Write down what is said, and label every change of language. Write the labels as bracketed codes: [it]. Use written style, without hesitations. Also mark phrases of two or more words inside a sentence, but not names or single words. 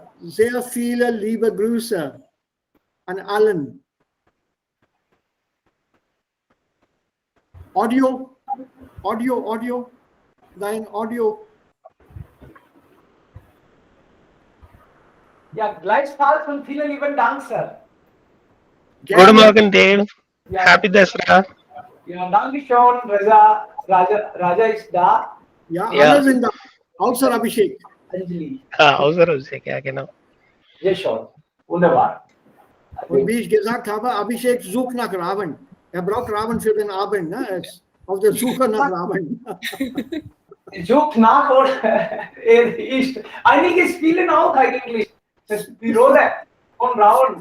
[de] Sehr viele liebe Grüße an allen. Audio, dein Audio. Ja, gleichfalls und vielen lieben Dank, Sir. [en] Good morning, Dave. [de] Ja, [en] Happy Dasra. [de] ja, danke schon. Raja ist da. Ja, Ja. alle sind da, außer Abhishek. Anjali. Außer [hi] से क्या [de] genau? Sehr schön. Wunderbar. Und wie ich gesagt habe, Abhishek sucht nach Ravan. Er braucht Ravan für den Abend. Ne? Er ist auf der Suche nach Ravan. Sucht nach oder er ist. Einige spielen auch eigentlich. Das ist die Rolle von Raun.